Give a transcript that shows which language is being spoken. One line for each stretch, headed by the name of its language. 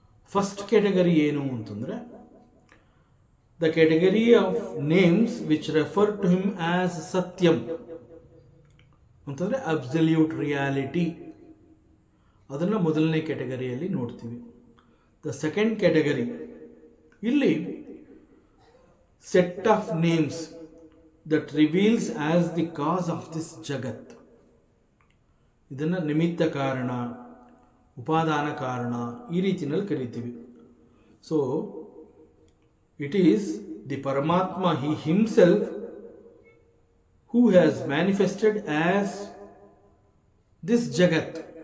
English: first category
Kannada: ಏನು ಅಂತಂದರೆ,
English: The category of names which refer to him as satyam ಅಂತಂದರೆ absolute reality.
Kannada: ಅದನ್ನು ಮೊದಲನೇ ಕ್ಯಾಟಗರಿಯಲ್ಲಿ ನೋಡ್ತೀವಿ.
English: the second category,
Kannada: ಇಲ್ಲಿ
English: Set of names that reveals as the cause of this jagat.
Kannada: ಇದನ್ನು ನಿಮಿತ್ತ ಕಾರಣ, ಉಪಾದಾನ ಕಾರಣ, ಈ ರೀತಿಯಲ್ಲಿ ಕರಿತೀವಿ.
English: So it is the Paramatma, he himself, who has manifested as this jagat.